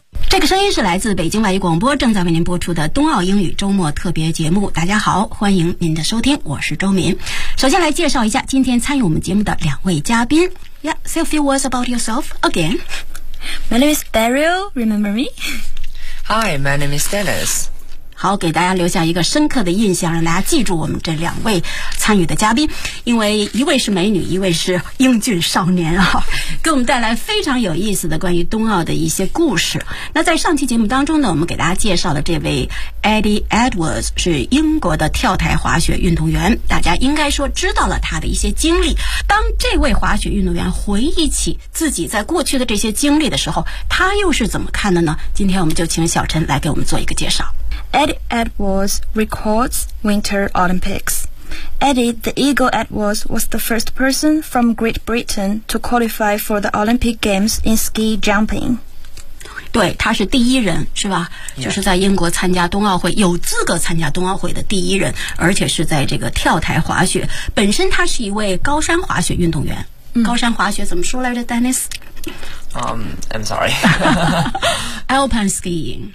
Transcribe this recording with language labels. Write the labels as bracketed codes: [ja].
[zh] 这个声音是来自北京外语广播正在为您播出的冬奥英语周末特别节目。大家好，欢迎您的收听，我是周敏。首先来介绍一下今天参与我们节目的两位嘉宾。 [en] Yeah, say a few words about yourself again. My name is Daryl, remember me? Hi, my name is Dennis. [zh] 好，给大家留下一个深刻的印象，让大家记住我们这两位参与的嘉宾，因为一位是美女，一位是英俊少年啊，给我们带来非常有意思的关于冬奥的一些故事。那在上期节目当中呢，我们给大家介绍的这位 Eddie Edwards 是英国的跳台滑雪运动员，大家应该说知道了他的一些经历。当这位滑雪运动员回忆起自己在过去的这些经历的时候，他又是怎么看的呢？今天我们就请小陈来给我们做一个介绍。 [en] Eddie Edwards records Winter Olympics. Eddie, the Eagle Edwards, was the first person from Great Britain to qualify for the Olympic Games in ski jumping. [zh] 对，他是第一人，是吧？ [en] Yeah. [zh] 就是在英国参加冬奥会，有资格参加冬奥会的第一人，而且是在这个跳台滑雪。本身他是一位高山滑雪运动员。高山滑雪怎么说来着 ，Dennis？ [en] I'm sorry. Alpine skiing.